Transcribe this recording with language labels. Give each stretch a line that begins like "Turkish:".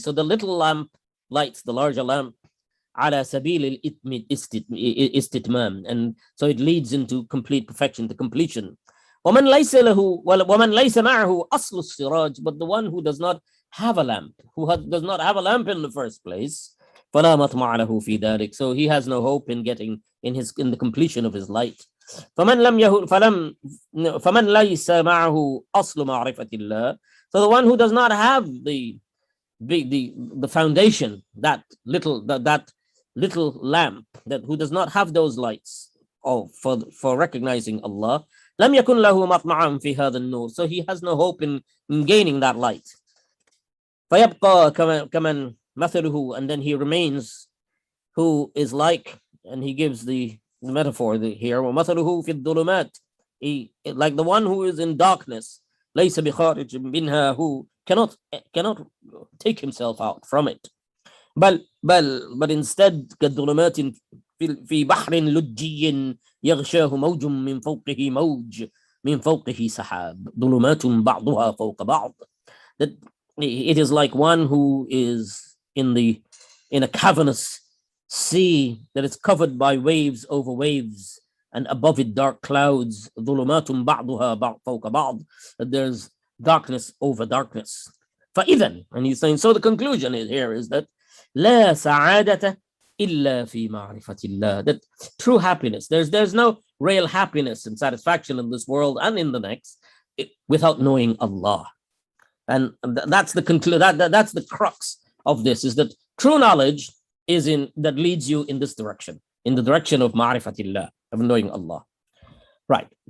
English: So the little lamp lights the larger lamp
Arabic: على سبيل الاستتمام,
English: and so it leads into complete perfection, to completion.
Arabic: ومن ليس معه أصل السراج,
English: but the one who does not have a lamp, does not have a lamp in the first place,
Arabic: فلا مطمع له في ذلك.
English: So he has no hope in getting in the completion of his light.
Arabic: فمن ليس معه أصل معرفة الله.
English: So the one who does not have the foundation, that little lamp, who does not have those lights for recognizing Allah,
Arabic: لم يكن له مطمعا في هذا النور.
English: So he has no hope in gaining that light.
Arabic: فيبقى كمن مثله,
English: and then he remains who is like, and he gives the metaphor here,
Arabic: ومثله في الظلمات,
English: like the one who is in darkness,
Arabic: ليس بخارج منها,
English: who cannot take himself out from it. but instead
Arabic: كالظلمات في بحر لجي يغشاه موج من فوقه موج من فوقه سحاب ظلمات بعضها فوق بعض.
English: That it is like one who is in a cavernous sea that is covered by waves over waves, and above it dark clouds.
Arabic: ظلمات بعضها فوق بعض.
English: That there's darkness over darkness. فإذا, and he's saying, so the conclusion is that
Arabic: لا سعادة إلا في معرفة الله.
English: That true happiness, there's no real happiness and satisfaction in this world and in the next without knowing Allah. And that's the that's the crux of this, is that true knowledge is in that leads you in this direction, in the direction of ma'rifatillah, of knowing Allah. Right.